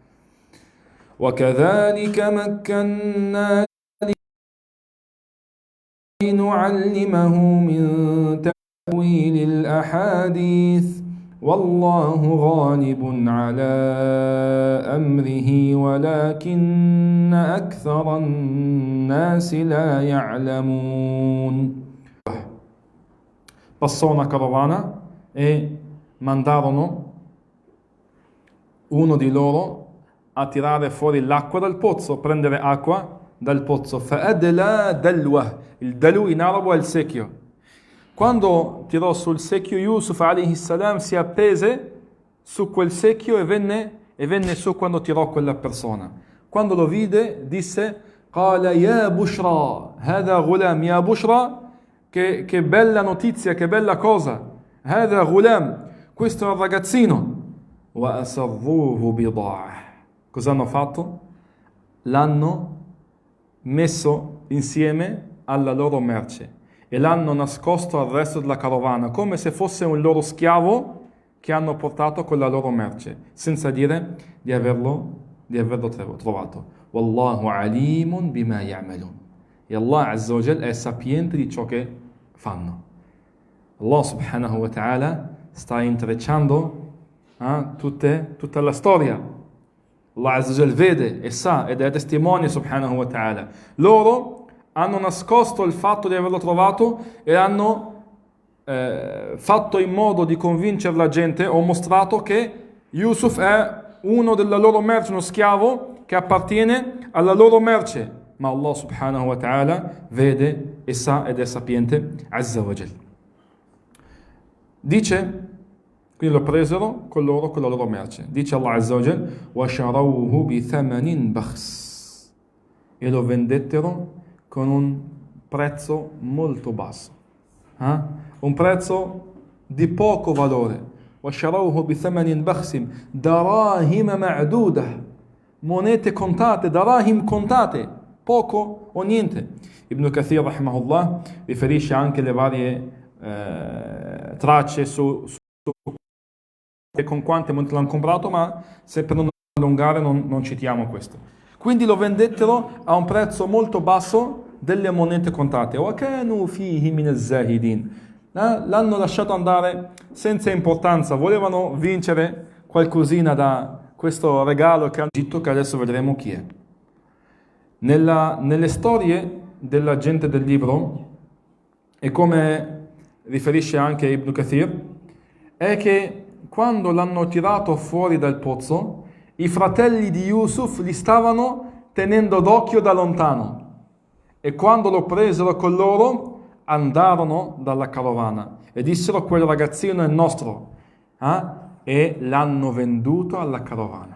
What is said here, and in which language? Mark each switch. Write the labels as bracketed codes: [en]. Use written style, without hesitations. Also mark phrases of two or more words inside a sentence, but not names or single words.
[ar] وكذلك مكنا لنعلمه من تأويل الأحاديث والله غالب على أمره ولكن أكثر الناس لا يعلمون. [it] Passò una carovana e mandarono uno di loro a tirare fuori l'acqua dal pozzo, prendere acqua dal pozzo. [ar] فَأَدْلَى دَلْوَهُ. [it] Il dalu in arabo è il secchio. Quando tirò sul secchio, Yusuf [ar] عليه السلام [it] si appese su quel secchio e venne su quando tirò quella persona. Quando lo vide disse: [ar] قال يا بشرى هذا غلام. يا بشرى, [it] che bella notizia, che bella cosa. [ar] هذا غلام, [it] questo è un ragazzino. [ar] وأسروه بضاعة. [it] Cosa hanno fatto? L'hanno messo insieme alla loro merce e l'hanno nascosto al resto della carovana, come se fosse un loro schiavo che hanno portato con la loro merce, senza dire di averlo trovato. [ar] والله عليم بما يعملون. [it] E Allah [ar] عز وجل [it] è sapiente di ciò che fanno. Allah [ar] سبحانه وتعالى [it] sta intrecciando tutta la storia. Allah [ar] عز وجل [it] vede e sa ed è testimone [ar] سبحانه وتعالى. [it] Loro hanno nascosto il fatto di averlo trovato e hanno fatto in modo di convincere la gente o mostrato che Yusuf è uno della loro merce, uno schiavo che appartiene alla loro merce. Ma Allah [ar] سبحانه وتعالى [it] vede e sa ed è sapiente [ar] عز وجل. [it] Dice, quindi lo presero con la loro merce. Dice Allah [ar] عز وجل, وَشَرَوْهُ بِثَمَنٍ بَخْسٍ, [it] e lo vendettero con un prezzo molto basso. Un prezzo di poco valore. [ar] وَشَرَوْهُ بِثَمَنٍ بَخْسٍ دَرَاهِمَ مَعْدُودَةٍ, [it] monete contate, darahim contate, poco o niente. Ibn Kathir rahimahullah riferisce anche le varie tracce su con quante monete l'hanno comprato, ma se per non allungare non citiamo questo. Quindi lo vendettero a un prezzo molto basso delle monete contate. [ar] وَكَانُوا فِيهِ مِنَ الزَّاهِدِينَ, [it] l'hanno lasciato andare senza importanza, volevano vincere qualcosina da questo regalo che hanno Egitto, che adesso vedremo chi è. Nelle storie della gente del libro, e come riferisce anche Ibn Kathir, è che quando l'hanno tirato fuori dal pozzo, i fratelli di Yusuf li stavano tenendo d'occhio da lontano, e quando lo presero con loro andarono dalla carovana e dissero: quel ragazzino è nostro, e l'hanno venduto alla carovana.